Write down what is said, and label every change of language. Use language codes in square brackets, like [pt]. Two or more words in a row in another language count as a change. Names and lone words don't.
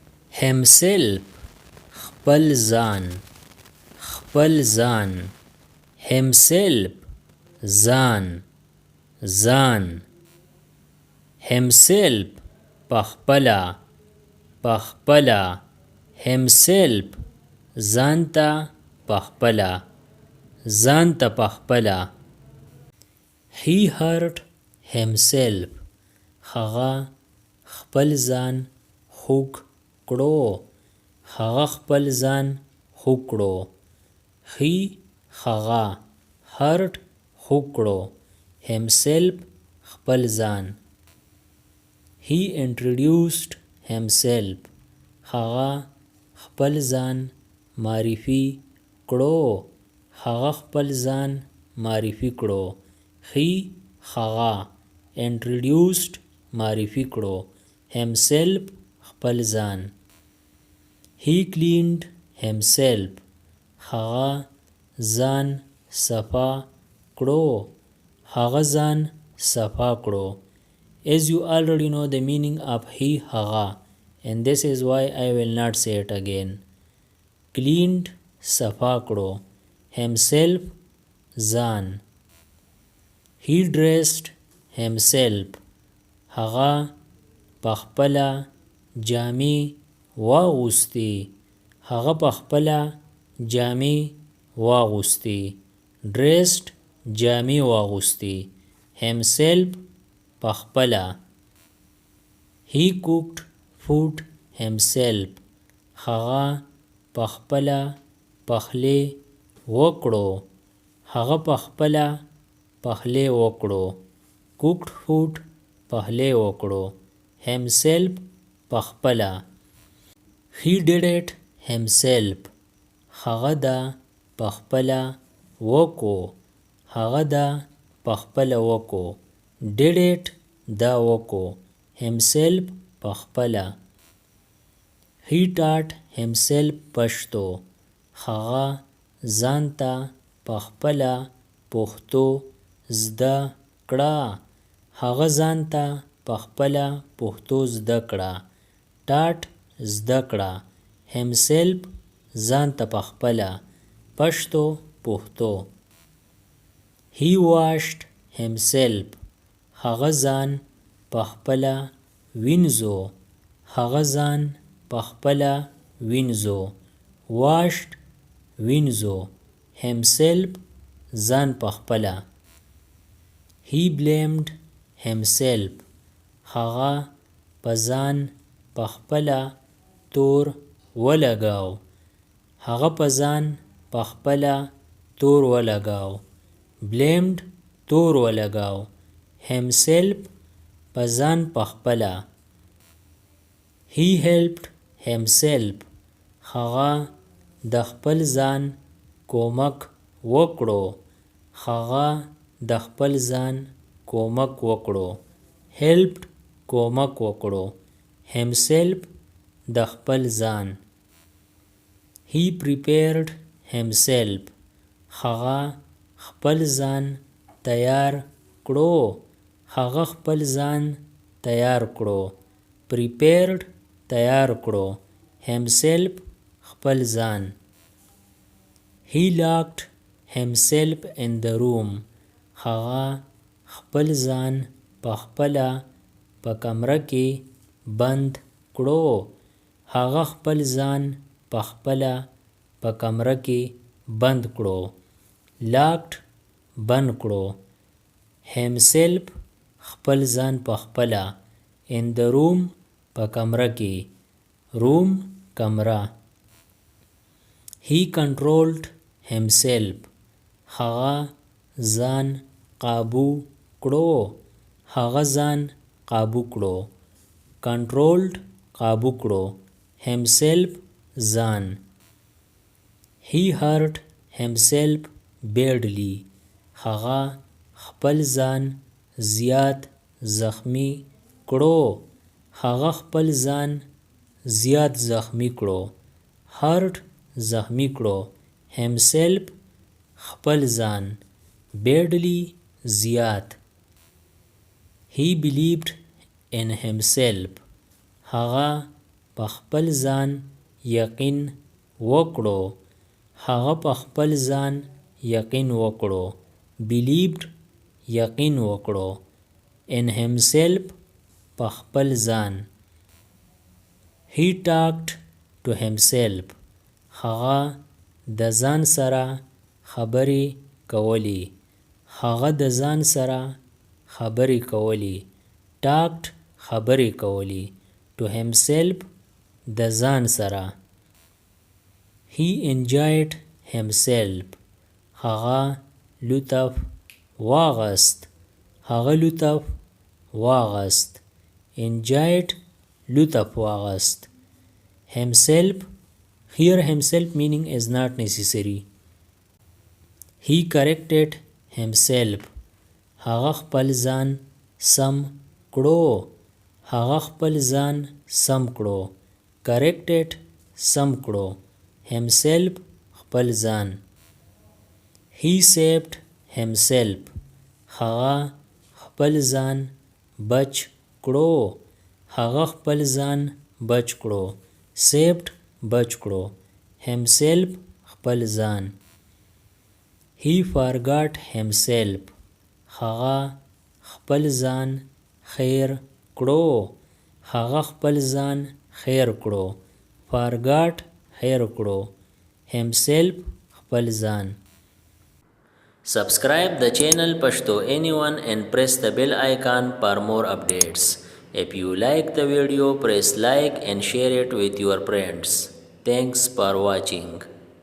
[ps] himself خپل ځان خپل ځان himself ځان ځان himself پخپلا پخپلا himself ځانته پخپلا ځانته پخپلا [en] he hurt himself [ps] هغه خپل ځان خوږ کړو هغه خپل ځان خوږ کړو he هغه hurt خوږ کړو himself خپل ځان [en] he introduced himself [ps] هغه خپل ځان معرفي کړو هغه خپل ځان معرفي کړو he هغه introduced معرفي کړو himself خپل ځان [en] he cleaned himself [ps] هغه ځان صفا کړو هغه ځان صفا کړو [en] as you already know the meaning of he هغه and this is why I will not say it again cleaned [ps] صفا کړو [en] himself ځان he dressed himself [ps] هغه پخپله جامې واغوستې هغه پخپله جامې واغوستې dressed جامې واغوستې himself پخپله [en] he cooked food himself [ps] هغه پخپله پخلی وکړو هغه پخپله پخلی وکړو [en] cooked food [ps] پخلی وکړو himself پخپله [en] he did it himself [ps] هغه دا پخپله وکړو هغه دا پخپله وکړو [en] did it [ps] دا وکړو himself پخپله [en] he taught himself [ps] پښتو هغه ځانته پخپله پښتو زده کړه هغه ځانته پخپله پښتو زده کړه taught زده کړه himself ځانته پخپله پښتو پښتو [en] he washed himself [ps] هغه ځان پخپله وینځو هغه ځان پخپله وینځو washed وینځو himself ځان پخپله [en] he blamed himself [ps] هغه په ځان پخپله تور ولګاو هغه په ځان پخپله تور ولګاو blamed تور ولګاو himself په ځان پخپله [en] he helped himself [ps] هغه د خپل ځان کومک وکړو هغه د خپل ځان کومک وکړو helped کومک وکړو himself د خپل ځان [en] he prepared himself [ps] هغه خپل ځان تیار کړو هغه خپل ځان تیار کړو prepared تیار کړو himself خپل ځان [en] he locked himself in the room [ps] هغه خپل ځان پخپله په کمره کې بند کړو هغه خپل ځان پخپله په کمره کې بند کړو locked بند کړو himself خپل ځان پخپله [en] in the room [ps] په کمره کې room کمره [en] he controlled himself [ps] هغه ځان قابو کړو هغه ځان قابو کړو controlled قابو کړو himself ځان [en] he hurt himself badly [ps] هغه خپل ځان زیات زخمی کړو هغه خپل ځان زیات زخمی کړو hurt زخمی کړو himself خپل ځان badly زیات [en] he believed in himself [ps] هغه په خپل ځان یقین وکړو هغه په خپل ځان یقین وکړو believed یقین وکړو [en] in himself [ps] په خپل ځان [en] he talked to himself [ps] هغه د ځان سره خبرې کولی هغه د ځان سره خبرې کولی talked خبرې کولی [en] to himself [ps] د ځان سره [en] he enjoyed himself [ps] هغه لطف واغست هغه لطف واغست [en] enjoyed [ps] لطف واغست [en] himself here himself meaning is not necessary he corrected himself [ps] هغه خپل ځان سم کړو هغه خپل ځان سم کړو corrected سم کړو himself خپل ځان [en] he saved himself [ps] هغه خپل ځان بچ کړو هغه خپل ځان بچ [en] کړو saved [ps] بچ کړو [en] himself [ps] خپل ځان [en] he forgot himself [ps] هغه خپل ځان خیر کړو هغه خپل ځان خیر کړو [en] forgot [ps] خیر کړو [en] himself [ps] خپل ځان [en] Subscribe the channel Pashto Anyone and press the bell icon for more updates. If you like the video, press like and share it with your friends. Thanks for watching.